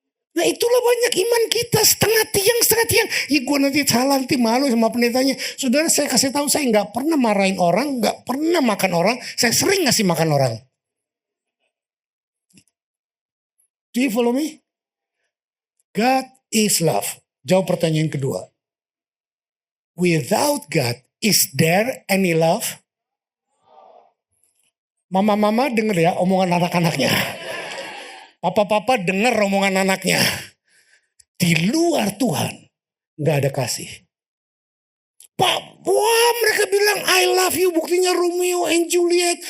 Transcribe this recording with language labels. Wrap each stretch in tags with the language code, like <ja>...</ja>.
<id>Nah itulah banyak iman kita, setengah tiang. Ya gue nanti salah, nanti malu sama pendetanya. Saudara saya kasih tahu, saya gak pernah marahin orang, gak pernah makan orang. Saya sering ngasih makan orang.</id> <en>Do you follow me? God is love.</en> <id>Jawab pertanyaan kedua.</id> <en>Without God, is there any love?</en> <id>Mama-mama denger ya omongan anak-anaknya. Papa-papa denger omongan anaknya. Di luar Tuhan gak ada kasih. Pak, wah mereka bilang</id> <en>I love you.</en> <id>Buktinya Romeo and Juliet.</id>